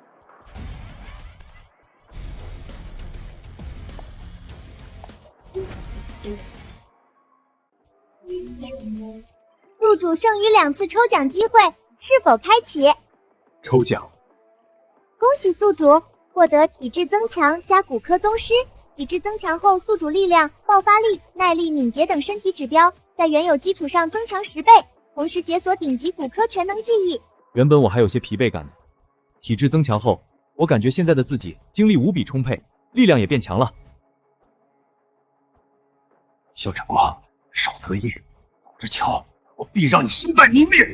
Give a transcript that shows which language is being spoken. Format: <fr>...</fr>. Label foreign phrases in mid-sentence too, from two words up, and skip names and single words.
<zh>宿主剩余2次抽奖机会，是否开启？抽奖。恭喜宿主获得体质增强加骨科宗师。体质增强后，宿主力量、爆发力、耐力、敏捷等身体指標在原有基礎上增強10倍，同時解鎖頂級骨科全能技藝。原本我還有些疲憊感的，體質增強後，我感覺現在的自己精力無比充沛，力量也變強了。肖晨光，少得意，等着瞧，我必讓你身敗名裂！</zh>